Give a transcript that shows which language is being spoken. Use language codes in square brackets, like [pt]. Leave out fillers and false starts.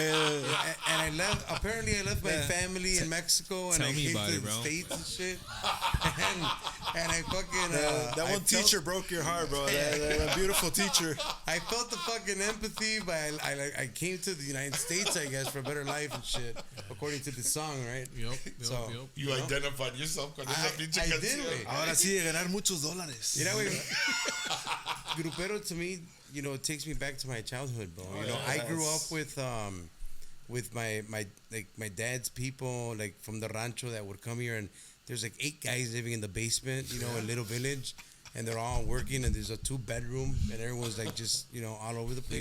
[en] And I left my family in Mexico and I came to the States and shit. And I fucking... that one teacher broke your heart, bro. That beautiful teacher. I felt the fucking empathy, but I came to the United States, I guess, for a better life and shit, according to the song, right? Yep. You identified yourself [es] con esa pinche canción. [en] Did, güey. [es] Ahora sí, de ganar muchos dólares. [en] Grupero to me, it takes me back to my childhood, bro. I grew up with my dad's people, like from the rancho that would come here, and there's like 8 guys living in the basement, in a little village, and they're all working, and there's a 2-bedroom, and everyone's like just, all over the place.